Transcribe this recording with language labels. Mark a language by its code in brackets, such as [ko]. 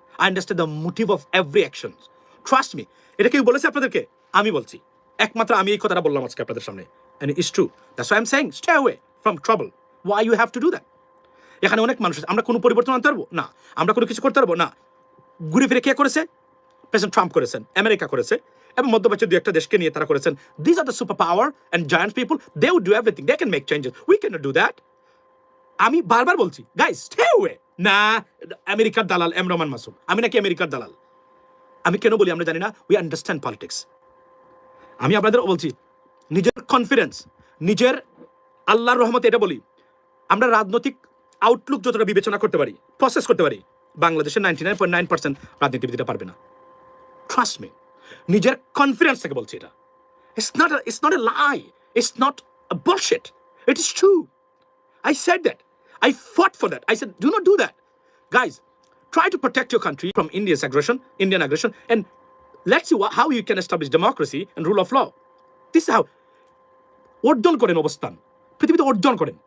[en] I understand the motive of every action. Trust me. [bn] এটা কেউ বলেছে আপনাদেরকে? আমি বলছি, একমাত্র আমি এই কথাটা বললাম আজকে আপনাদের সামনে, [en] and it's true. That's why I'm saying stay away from trouble. Why you have to do that? [bn] এখানে অনেক মানুষ আছে, আমরা কোনো পরিবর্তন আনতে পারবো না, আমরা কোনো কিছু করতে পারবো না। ঘুরে ফিরে কে করেছে? প্রেসিডেন্ট ট্রাম্প করেছেন, আমেরিকা করেছে, এবং মধ্যপ্রাচ্যের দু একটা দেশকে নিয়ে তারা করেছেন। [en] These are the superpower and giant people. They would do everything. They can make changes. We cannot do that. [bn] আমি বারবার বলছি, [en] Guys stay away. [bn] না, আমেরিকার দালাল রহমান মাসুম, আমি নাকি আমেরিকার দালাল? আমি কেন বলি আমরা জানি না? [en] We understand politics. [bn] আমি আপনাদের বলছি নিজের কনফিডেন্স, নিজের আল্লাহর রহমতে এটা বলি, আমরা রাজনৈতিক আউটলুক যতটা বিবেচনা করতে পারি, প্রসেস করতে পারি, বাংলাদেশের 99.9% রাজনীতিবিদরা পারবে না। [en] trust me, [bn] নিজের কনফিডেন্স থেকে বলছি এটা। [en] It's not a lie. It's not a bullshit. It is true. I said that. I fought for that. I said, do not do that. Guys, try to protect your country from Indian aggression, and let's see how you can establish democracy and rule of law. This is how. [bn] অর্জন করেন অবস্থান, পৃথিবীতে অর্জন করেন।